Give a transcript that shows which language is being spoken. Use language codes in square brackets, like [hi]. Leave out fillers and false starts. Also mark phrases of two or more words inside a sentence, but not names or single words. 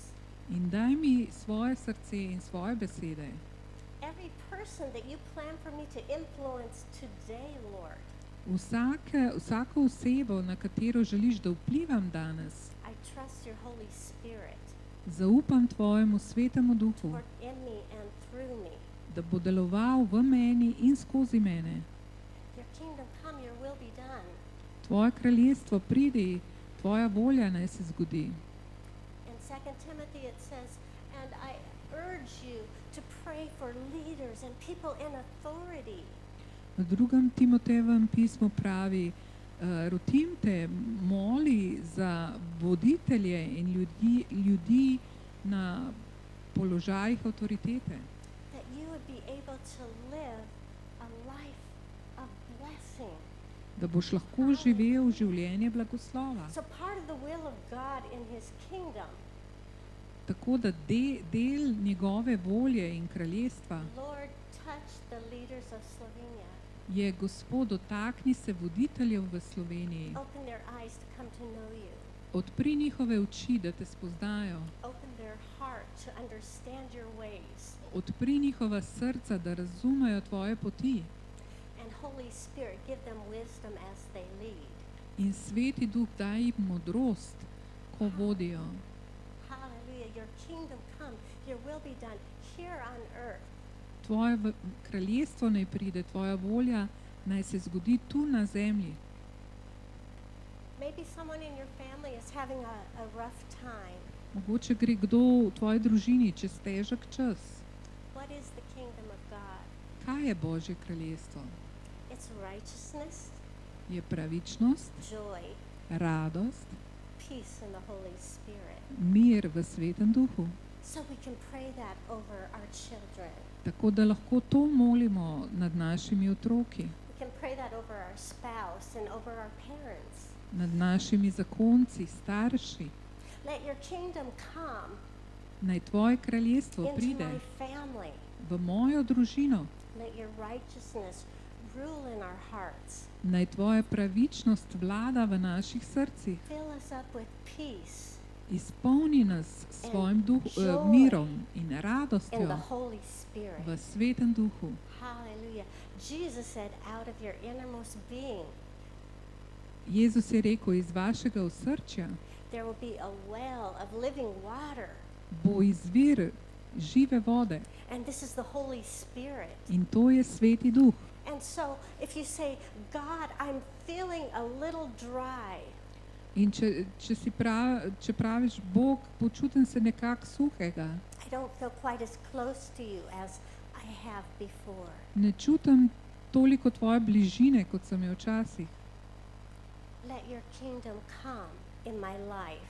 [sl] in daj mi svoje srce in svoje besede. [en] Every person that you plan for me to influence today, Lord, [sl] Vsako osebo, na katero želiš, da vplivam danes, [en] I trust your Holy Spirit [sl] zaupam tvojemu svetemu [en] to [sl] duhu, [en] work in me and through me. [sl] da bo deloval v meni in skozi mene. [en] Your kingdom come, your will be done. [sl] Tvoje kraljestvo pridi, tvoja volja naj se zgodi. [en] In 2 Timothy it says, and I urge you to pray for leaders and people in authority. [sl] V 2. Timotejevem pismu pravi, rotim te, moli za voditelje in ljudi na položajih avtoritete, [en] That you would be able to live a life of blessing. [sl] da boš lahko živel življenje blagoslova. [en] So part of the will of God in his kingdom, [sl] Tako da del njegove volje in kraljestva [en] Lord, touch the leaders of Slovenia. [sl] je, Gospod, dotakni se voditeljev v Sloveniji. [en] Open their eyes to come to know you. [sl] Odpri njihove oči, da te spoznajo. [en] Open their heart to understand your ways. [sl] Odpri njihova srca, da razumejo tvoje poti. [en] And Holy Spirit, give them wisdom as they lead. [sl] In Sveti Duh daj jim modrost, ko vodijo. [en] Hallelujah. Your kingdom come, your will be done here on earth [sl] Tvoje kraljestvo naj pride, tvoja volja naj se zgodi tu na zemlji. [en] Maybe someone in your family is having a rough time. [sl] Mogoče gre kdo v tvoji družini čez težek čas. [en] What is the kingdom of God? [sl] Kaj je Božje kraljestvo? [en] It's righteousness, [sl] Je pravičnost, [en] joy, [sl] radost, [en] peace in the Holy Spirit. [sl] mir v Svetem Duhu. [en] So we can pray that over our children. [sl] Tako da lahko to molimo nad našimi otroki. [en] We can pray that over our our spouse and over our parents. [sl] nad našimi zakonci, starši. [en] Let your kingdom come [sl] Naj tvoje kraljestvo [en] into [sl] pride [en] my family. [sl] v mojo družino. [en] Let your righteousness rule in our hearts. [sl] Naj tvoja pravičnost vlada v naših srcih. [en] Fill us up with peace [sl] Izpolni nas s svojim [en] joy [sl] mirom in [en] in the [sl] radostjo [en] Holy Spirit. [sl] v svetem duhu. [en] Hallelujah. Jesus said, out of your innermost being, [sl] Jezus je rekel, iz vašega osrčja [en] there will be a well of living water. [sl] bo izvir žive vode [en] And this is the Holy Spirit. [sl] in to je sveti duh. [en] And so if you say, God, I'm feeling a little dry, [sl] In če praviš, Bog, počutim se nekako suhega, [en] I don't feel quite as close to you as I have before. [sl] ne čutim toliko tvoje bližine, kot sem jo včasih. [en] Let your kingdom come in my life.